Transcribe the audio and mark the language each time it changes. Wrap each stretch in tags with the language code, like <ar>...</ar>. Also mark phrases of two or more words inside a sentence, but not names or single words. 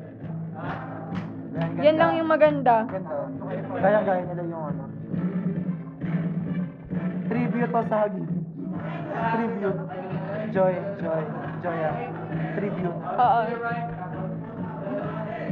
<tl>Yan lang yung maganda. Gaya nila yung ano. Tribute to sa Hagi. Tribute. Joya. Tribute. Oo.</tl>